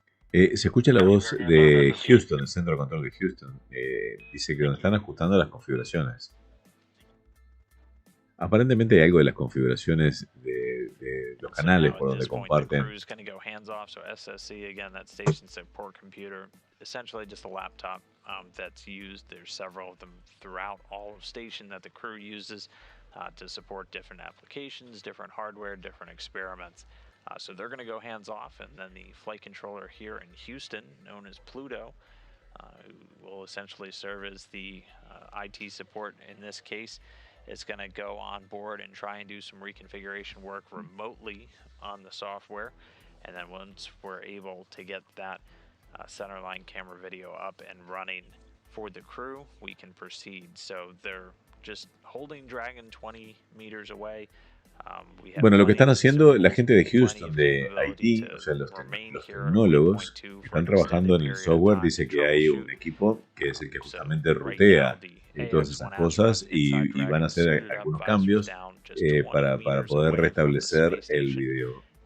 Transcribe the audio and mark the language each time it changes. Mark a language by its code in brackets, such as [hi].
[es] Se escucha la voz de Houston, el centro de control de Houston. Dice que donde están ajustando las configuraciones. Aparentemente hay algo de las configuraciones de los canales por donde comparten. [en] So SSC, again, that station support computer, essentially just a laptop that's used. There's several of them throughout all of station that the crew uses to support different applications, different hardware, different experiments. So they're going to go hands off, and then the flight controller here in Houston, known as Pluto, who will essentially serve as the IT support in this case, is going to go on board and try and do some reconfiguration work remotely on the software. And then once we're able to get that centerline camera video up and running for the crew, we can proceed. So they're just holding Dragon 20 meters away. [es] Bueno, lo que están haciendo la gente de Houston, de Haití, o sea, los tecnólogos, están trabajando en el software. Dice que hay un equipo que es el que justamente rutea todas esas cosas y van a hacer algunos cambios para poder restablecer el video.